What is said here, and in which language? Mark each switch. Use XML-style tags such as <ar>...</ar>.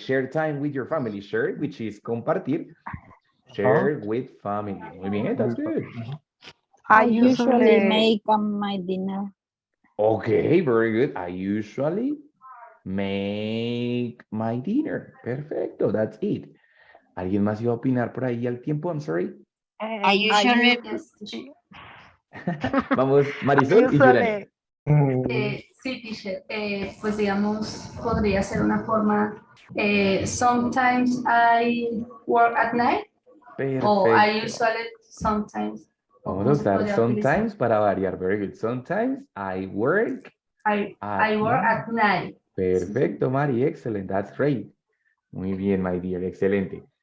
<en>Share time with your family. Share, which is compartir. Share with family.</en> <es>Muy bien,</es> <en>that's good. I usually make my dinner. Okay, very good. I usually make my dinner.</en> <es>Perfecto,</es> <en>that's it.</en> <es>¿Alguien más iba a opinar por ahí al tiempo?</es> <en>I'm sorry. I usually.</en> <es>Vamos, Marisol y Juliana. Sí, teacher. Pues digamos, podría ser una forma.</es> <en>Sometimes I work at night. O I</en> <es>Perfecto.</es> <en>usually sometimes.</en> <es>Vamos a usar</es> <en>sometimes</en> <es>para variar.</es> <en>Very good. Sometimes I work I work at night.</en> <es>Perfecto,</es> <en>Mari. Excellent. That's great.</en> <es>Muy bien,</es> <en>my dear.</en> <es>Excelente.</es>